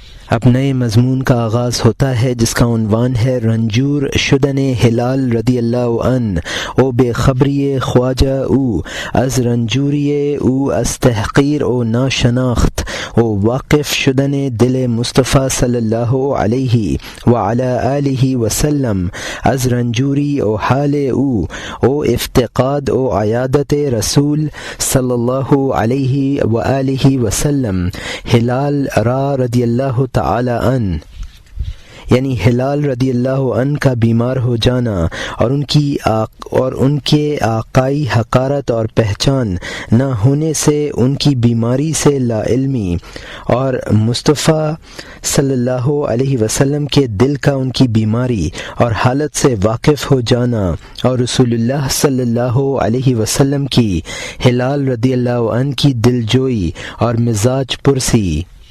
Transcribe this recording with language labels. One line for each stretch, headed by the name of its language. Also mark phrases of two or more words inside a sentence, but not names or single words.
Urdu: اب نئے مضمون کا آغاز ہوتا ہے جس کا عنوان ہے
Persian: رنجور شدن ہلال رضی اللہ عنہ او بے خبری خواجہ او از رنجوری او از تحقیر او ناشناخت او واقف شدن دل مصطفیٰ صلی اللہ علیہ وعلی آلہ وسلم از رنجوری او حال او افتقاد او عیادت رسول صلی اللہ علیہ وآلہ وسلم ہلال را رضی اللہ تعالی عنہ،
Urdu: یعنی ہلال رضی اللہ عنہ کا بیمار ہو جانا اور ان کے آقائی حقارت اور پہچان نہ ہونے سے ان کی بیماری سے لا علمی، اور مصطفیٰ صلی اللہ علیہ وسلم کے دل کا ان کی بیماری اور حالت سے واقف ہو جانا، اور رسول اللہ صلی اللہ علیہ وسلم کی ہلال رضی اللہ عنہ کی دلجوئی اور مزاج پرسی۔